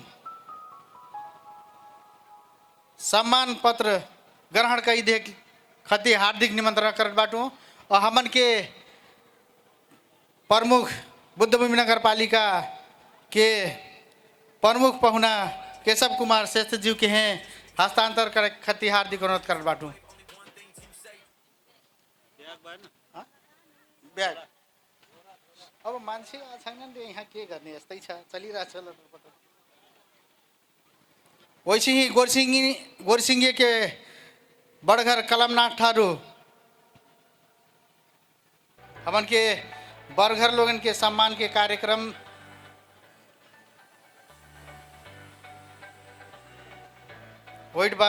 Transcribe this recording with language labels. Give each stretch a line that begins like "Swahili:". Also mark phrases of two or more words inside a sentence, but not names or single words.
Dangaura Tharu: सम्मान पत्र ग्रहण कई दे खती हार्दिक निमंत्रण करत बाटू और हमन के प्रमुख बुद्धभूमि नगर पालिका के प्रमुख पहुना केशव कुमार श्रेष्ठ जी के हैं हस्तांतर कर खती हार्दिक अनुरोध करत बाटू।
Nepali: ब्याग अब मान्छे छैनन् रे यहाँ के गर्ने यस्तै छ चलिरहेछ ल।
Dangaura Tharu: वैसे ही गोरसिंगी के बड़घर कलमनाथ ठारू हमन के बड़घर लोगन के सम्मान के कार्यक्रम होइट बा।